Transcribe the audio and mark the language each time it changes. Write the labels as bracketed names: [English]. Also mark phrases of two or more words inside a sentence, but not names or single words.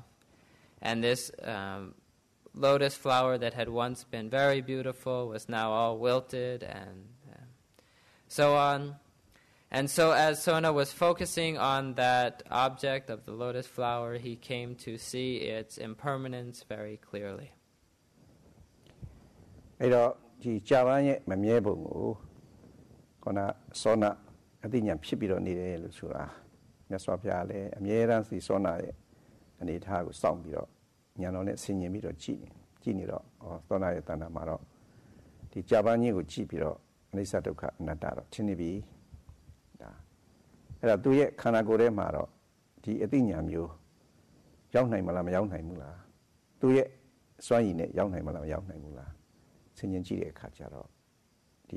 [English] And this lotus flower that had once been very beautiful was now all wilted and so on. And so as Sona was focusing on that object of the lotus flower, he came to see its impermanence very clearly. [Burmese] အဲ့တော့ဒီကြာပန်းရဲ့မမြဲပုံကိုခေါနာစောနာအသိဉာဏ်ဖြစ်ပြီးတော့နေတယ်လို့ဆိုတာမြတ်စွာဘုရား လည်းအမြဲတမ်းစီစောနာရဲ့အနေအထားကိုစောင့်ပြီးတော့ဉာဏ်တော်နဲ့ဆင်ញင်ပြီးတော့ကြည့်နေတော့စောနာရဲ့တဏ္ဍာမှာတော့ဒီကြာပန်းကြီးကိုကြည့်ပြီးတော့အနိစ္စဒုက္ခအနတ္တတော့ထင်နေပြီဒါအဲ့တော့သူရဲ့ခန္ဓာကိုယ်ထဲမှာတော့ဒီအသိဉာဏ်မျိုးရောက်နိုင်မလားမရောက်နိုင်ဘူးလားသူရဲ့စွမ်းရည်နဲ့ရောက်နိုင်မလားမရောက်နိုင်ဘူးလားဆင်ញင်ကြည့်တဲ့အခါကျတော့ဒီ